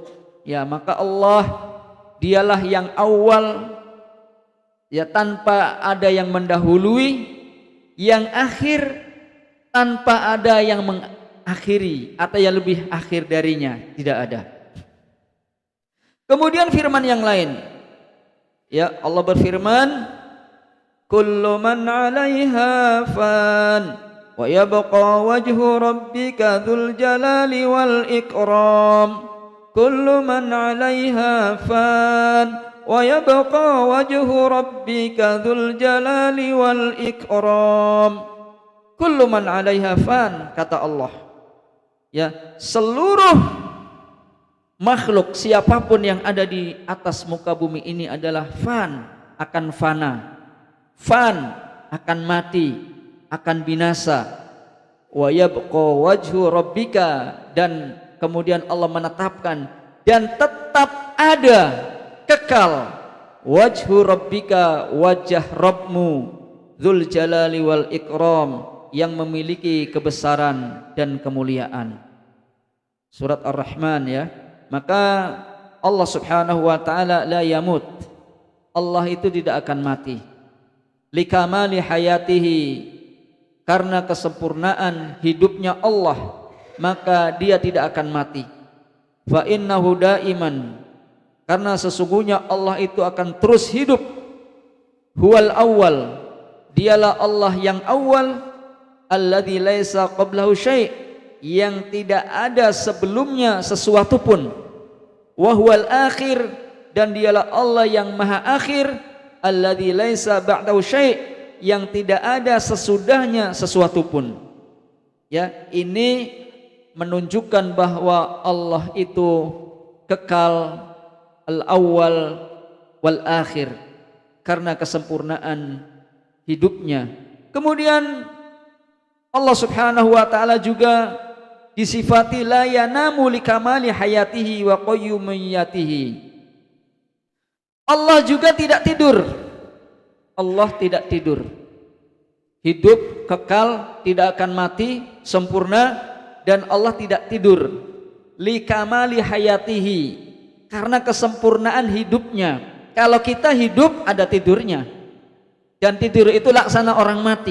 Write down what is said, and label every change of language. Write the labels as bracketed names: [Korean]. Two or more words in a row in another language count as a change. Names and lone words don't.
[Indonesian] Ya, maka Allah dialah yang awal, ya, tanpa ada yang mendahului, yang akhir tanpa ada yang mengakhiri atau yang lebih akhir darinya, tidak ada. Kemudian firman yang lain, ya, Allah berfirman, [Arabic] كل من عليها فان ويبقى وجه ربك ذو الجلال والإكرام. كل من عليها فان ويبقى وجه ربك ذو الجلال والإكرام. كل من عليها فان, [Indonesian] kata Allah. Ya, seluruh makhluk, siapapun yang ada di atas muka bumi ini adalah fan, akan fana. Fan, akan mati, akan binasa. [Arabic] ويبقى وجه ربك, [Indonesian] dan kemudian Allah menetapkan dan tetap ada, kekal, [Arabic] وجه ربك, [Indonesian] wajah Rabbmu, [Arabic] ذو الجلال والإكرام, [Indonesian] yang memiliki kebesaran dan kemuliaan. Surat Ar-Rahman, ya. Maka Allah [Arabic] سبحانه وتعالى لا يموت, [Indonesian] Allah itu tidak akan mati. [Arabic] لكمال حياته, [Indonesian] karena kesempurnaan hidupnya Allah, maka dia tidak akan mati. [Arabic] فإنه دائما, [Indonesian] karena sesungguhnya Allah itu akan terus hidup. [Arabic] هو الأول, [Indonesian] dialah Allah yang awal, [Arabic] الذي ليس قبله شيء', [Indonesian] yang tidak ada sebelumnya sesuatu pun. [Arabic] وهو الآخر, [Indonesian] dan dialah Allah yang maha akhir, [Arabic] الذي ليس بعده شيء', [Indonesian] yang tidak ada sesudahnya sesuatu pun. Ya, ini menunjukkan bahwa Allah itu kekal, [Arabic] الأول والآخر, [Indonesian] karena kesempurnaan hidupnya. Kemudian Allah [Arabic] سبحانه وتعالى [Indonesian] juga disifati [Arabic] لا ينام لكمال حياته وقيوميته. [Indonesian] Allah juga tidak tidur. Allah tidak tidur. Hidup, kekal, tidak akan mati, sempurna, dan Allah tidak tidur. [Arabic] لكمال حياته, [Indonesian] karena kesempurnaan hidupnya. Kalau kita hidup ada tidurnya, dan tidur itu laksana orang mati.